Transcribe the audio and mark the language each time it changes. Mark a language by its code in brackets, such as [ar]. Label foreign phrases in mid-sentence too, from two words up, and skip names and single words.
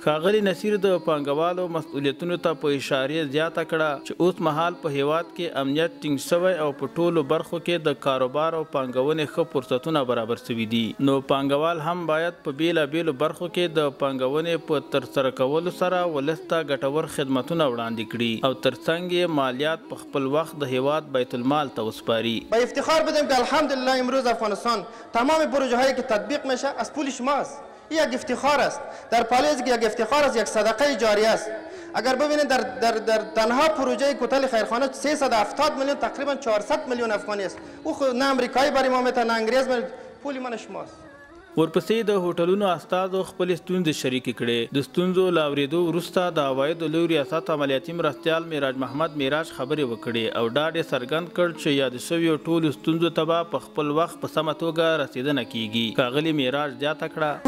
[ps] ښاغلي نصیر د پانګوالو مسؤلیتونو ته په اشارې زیاته کړه چې اوس مهال په هیواد کې امنیت ټینګ شوی او په ټولو برخو کې د کاروبار او پانګونې ښه فرصتونه برابر شوي دي، نو پانګوال هم باید په بیلابیلو برخو کې د پانګونې په ترسره کولو سره ولس ته ګټور خدمتونه وړاندې کړي او ترڅنګ یې مالیات په خپل وخت د هیواد بیت المال ته وسپاري. [fa] با افتخار بدیم که الحمدلله امروز افغانستان تمام پروژه هایی که تطبیق میشه از پول شماست. این یک افتخار است. در پالیز که یک افتخار است، یک صدقه جاری است. اگر ببینید در تنها پروژه کوتل خیرخانه 370 میلیون تقریبا 400 میلیون افغانی است. او نه امریکایی برای ما میته نه انگریز، پول من شماست. [ps] ورپسې د هوټلونو استازو خپلې ستونزې شریکې کړې. د ستونزو له اورېدو وروسته د عوایدو لوی ریاست عملیاتي مرستیال معراج محمد معراج خبرې وکړې او ډاډ یې څرګند کړ چې یادې شویو ټولو ستونزو ته به په خپل وخت په سمه توګه رسېدنه کیږي. ښاغلي معراج زیاته کړه